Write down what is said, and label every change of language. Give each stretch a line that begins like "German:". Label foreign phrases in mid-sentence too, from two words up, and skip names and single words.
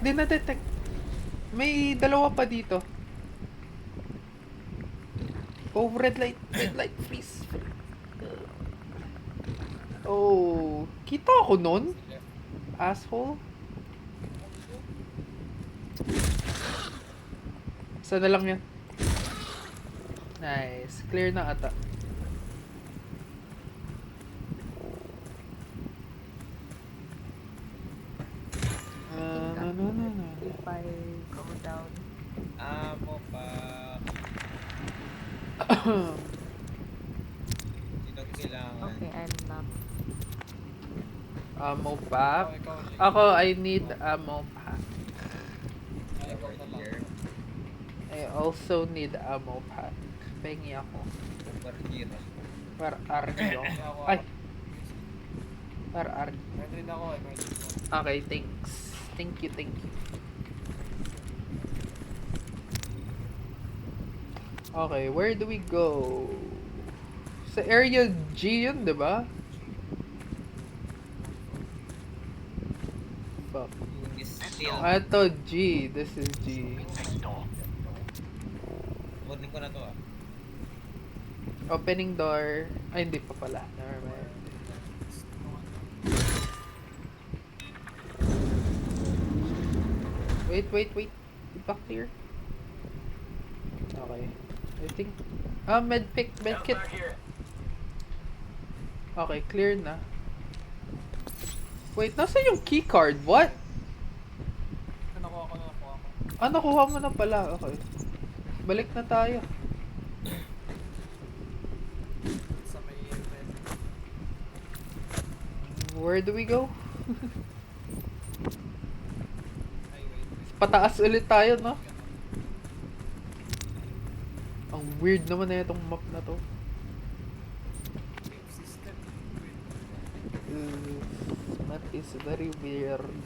Filipino: May dalawa pa dito. Oh,
English: red light, please.
Filipino: Oh, kita ako nun? Asshole. Isa na lang yan. Nice. Clear na ata.
English: If I go down.
Filipino: Amo pa. Sino kailangan?
English: Okay, I'm not. Ammo pack.
Filipino: Ikaw, Ako,
English: I need ammo pack. Ever here. I also need ammo pack.
Filipino: Pengi ako.
English: Super hero. Where are you? Ay, where are you?
Filipino: Meron rin ako eh.
English: Okay, thanks. Thank you. Okay, where do we go?
Filipino: Sa area G yun, diba?
English: Fuck.
Filipino: Yung steel.
English: Ito G. This is G. Next door.
Filipino: Kunin ko na to ah.
English: Opening door.
Filipino: Ay, hindi pa pala.
English: Never mind. Wait.
Filipino: Di ba
English: clear? Okay. I think... medkit. Okay, clear na. Wait,
Filipino: nasa yung keycard? What? Nakuha ko. Ah, nakuha mo na pala. Okay. Balik na tayo. Sa may event.
English: Where do we go? Ay, wait.
Filipino: Pataas ulit tayo, no? Ang weird naman na itong map na to.
English: Wave system. That is very weird.